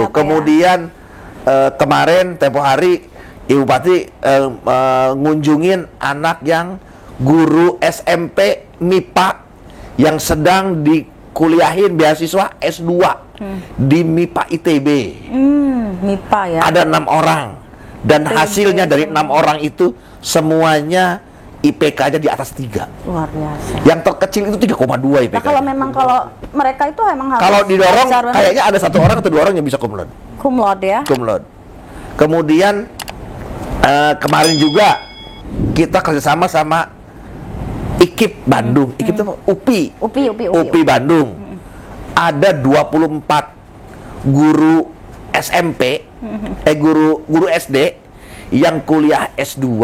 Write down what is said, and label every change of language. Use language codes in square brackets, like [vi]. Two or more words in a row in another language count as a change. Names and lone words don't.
[id] Kemudian kemarin tempo hari Ibu Bupati ngunjungin anak yang guru SMP MIPA yang sedang dikuliahin beasiswa S2 di MIPA ITB. MIPA ya. Ada 6 orang dan hasilnya dari 6 orang itu semuanya IPK-nya di atas 3. Luar biasa. Yang terkecil itu 3,2 IPK. Nah, kalau mereka itu emang harus kalau didorong kayaknya ada 1 orang atau 2 orang yang bisa [la] cum laude. Cum laude ya. Cum laude. [id] Kemudian kemarin juga kita kerjasama sama IKIP Bandung. IKIP itu UPI Bandung. Ada 24 guru SMP, guru SD yang kuliah S2.